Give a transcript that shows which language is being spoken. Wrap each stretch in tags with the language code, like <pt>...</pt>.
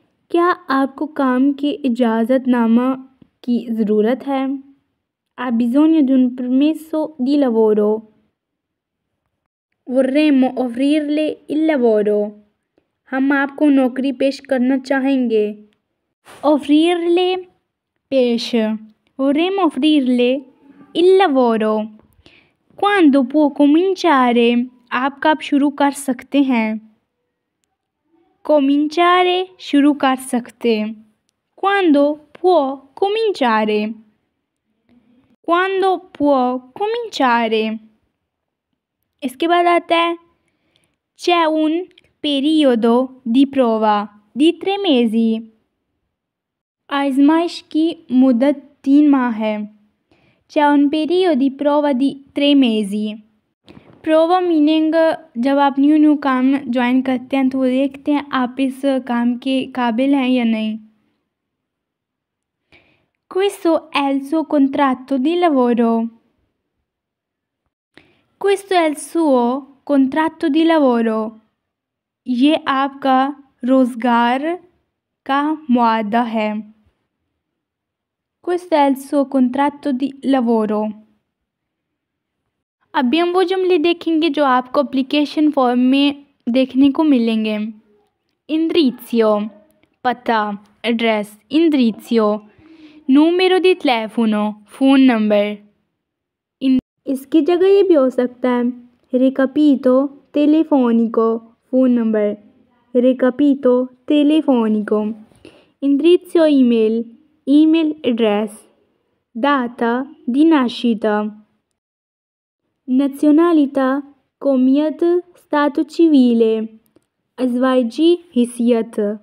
<hi>क्या आपको काम के इजाज़तनामा की ज़रूरत है?</hi> <it>Ha bisogno di un permesso di lavoro. Vorremmo offrirle il lavoro.</it> <hi>हम आपको नौकरी पेश करना चाहेंगे।</hi> <it>Offrirle, पेश। Vorremmo offrirle il lavoro. Quando può cominciare?</it> <hi>आप कब शुरू कर सकते हैं? Cominciare, शुरू कर सकते।</hi> <it>Quando può cominciare? Quando può cominciare?</it> <hi>इसके बाद आता है</hi> <it>C'è un periodo di prova di 3 mesi.</it> <hi>आजमाइश की मुद्दत 3 माह है।</hi> <it>C'è un periodo di prova di 3 mesi।</it> <hi>प्रोवा meaning जब आप न्यू काम ज्वाइन करते हैं तो वो देखते हैं आप इस काम के काबिल हैं या नहीं।</hi> <it>Questo è il suo contratto di lavoro। Questo è il suo contratto di lavoro।</it> <hi>ये आपका रोज़गार का मुआहदा है।</hi> <it>Questo è il suo contratto di lavoro।</it> <hi>अभी हम वो जुमले देखेंगे जो आपको एप्लीकेशन फॉर्म में देखने को मिलेंगे। इंदिrizzo पता address.</hi> <it>इंदिrizzo numero di telefono फ़ोन नंबर।</it> <hi>इसकी जगह ये भी हो सकता है</hi> <it>recapito telefonico</it> <hi>phone number.</hi> <it>recapito telefonico। इंदिrizzo email email एड्रेस। data di nascita। nazionalità</it> <hi>कौमियत</hi> <it>stato civile</it> <hi>अज़वाजी हिसियत।</hi>